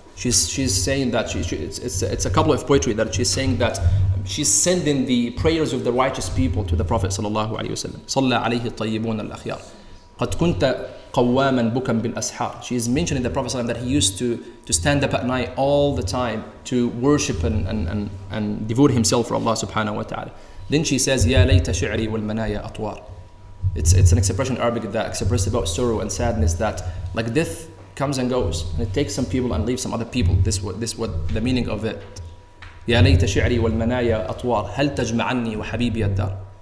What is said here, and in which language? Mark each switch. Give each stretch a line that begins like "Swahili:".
English: She's saying that it's a couple of poetry that she's saying that she's sending the prayers of the righteous people to the Prophet sallallahu alaihi wasallam.
Arabic: صلى عليه الطيبون الأخيار قد كنت قواما بكا بالأسحار.
English: She is mentioning the Prophet that he used to stand up at night all the time to worship and devote himself for Allah subhanahu wa ta'ala. Then she says,
Arabic: يا ليت شعري والمنايا أطوار.
English: It's an expression in Arabic that expresses about sorrow and sadness, that like death comes and goes, and it takes some people and leaves some other people. This what the meaning of it.
Arabic: يا ليت شعري والمنايا أطوار هل تجمعني وحبيبي الدار.